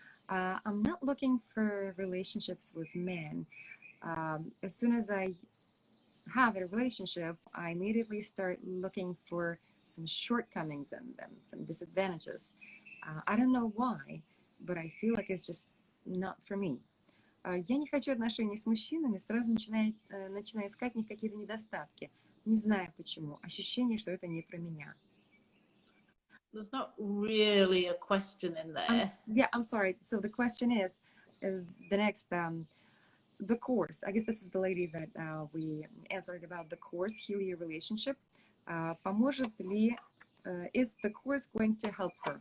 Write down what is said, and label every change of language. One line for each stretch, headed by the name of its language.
English: I'm not looking for relationships with men. As soon as I have a relationship, I immediately start looking for some shortcomings in them, some disadvantages. I don't know why, but I feel like it's just not for me.
Russian: Я не хочу отношений с мужчинами, сразу начинаю искать в них какие-то недостатки. Не знаю почему. Ощущение, что это не про меня.
English: There's not really a question in there. I'm sorry. So the question is the next, the course. I guess this is the lady that we answered about the course, Heal Your Relationship.
Russian: Поможет ли,
English: is the course going to help her?